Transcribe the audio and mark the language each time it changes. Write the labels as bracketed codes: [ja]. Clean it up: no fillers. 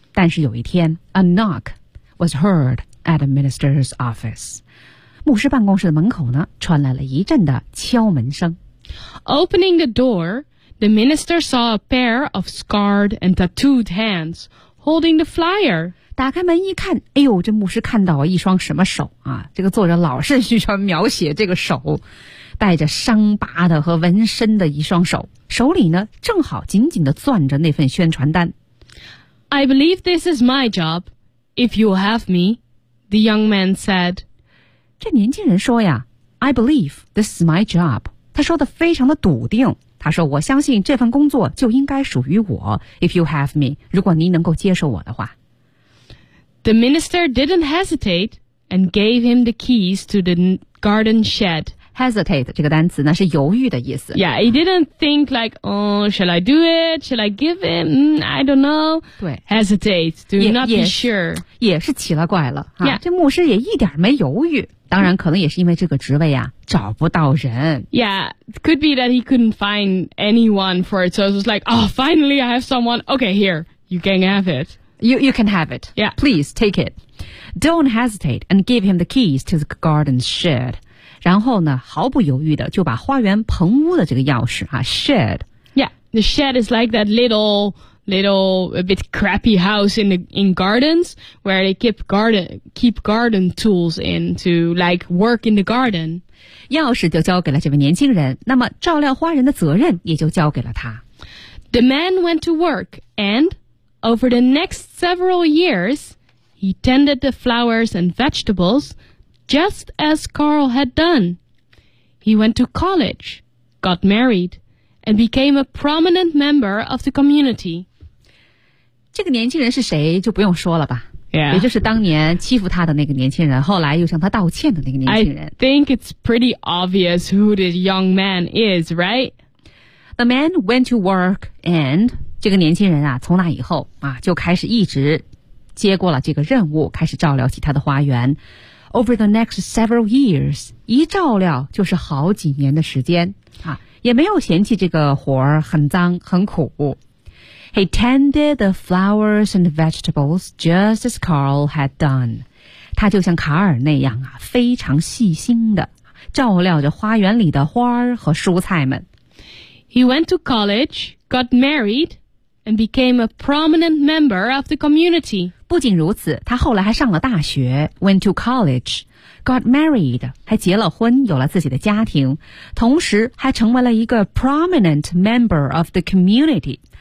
[zh] 但是有一天 [en] a knock was heard at the minister's office. [zh] 牧师办公室的门口呢，传来了一阵的敲门声。 [en] Opening the door, the minister saw a pair of scarred and tattooed hands holding the flyer. [zh] 打开门一看，哎呦，这牧师看到了一双什么手啊？这个作者老是喜欢描写这个手，带着伤疤的和纹身的一双手，手里呢正好紧紧地攥着那份宣传单。 [en] I believe this is my job, if you have me, the young man said. [zh] 这年轻人说呀 [en] I believe this is my job [zh] 他说的非常的笃定他说我相信这份工作就应该属于我 [en] If you have me [zh] 如果您能够接受我的话 [en] The minister didn't hesitate and gave him the keys to the garden shed [zh] Hesitate 这个单词那是犹豫的意思 [en] Yeah, he didn't think like Oh, shall I do it? Shall I give him? I don't know [zh] 对 [en] Hesitate Do not be sure [zh] 也是奇了怪了、啊 [en] yeah. [zh] 这牧师也一点没犹豫当然可能也是因为这个职位啊找不到人。 [en] Yeah, could be that he couldn't find anyone for it. So it was like, oh, finally I have someone. Okay, here, you can have it. You can have it. Yeah. Please, take it. Don't hesitate and give him the keys to the garden shed. [zh] 然后呢毫不犹豫的就把花园棚屋的这个钥匙啊 shed. [en] Yeah, the shed is like that little, a bit crappy house in gardens where they keep garden tools in to like work in the garden. [zh] 钥匙就交给了这位年轻人，那么照料花园的责任也就交给了他。 [en] The man went to work, and over the next several years, he tended the flowers and vegetables just as Carl had done. He went to college, got married, and became a prominent member of the community. [zh] 这个年轻人是谁就不用说了吧、 [en] yeah. [zh] 也就是当年欺负他的那个年轻人后来又向他道歉的那个年轻人 [en] I think it's pretty obvious who this young man is, right? The man went to work and [zh] 这个年轻人啊从那以后啊就开始一直接过了这个任务，开始照料起他的花园。 [en] Over the next several years, [zh] 一照料就是好几年的时间啊，也没有嫌弃这个活儿很脏很苦。 [en] He tended the flowers and vegetables just as Carl had done. [zh] 他就像卡尔那样啊，非常细心的照料着花园里的花儿和蔬菜们。 [en] He went to college, got married, and became a prominent member of the community. [zh] 不仅如此，他后来还上了大学 , [en] went to college, got married, [zh] 还结了婚，有了自己的家庭，同时还成为了一个 [en] prominent member of the community.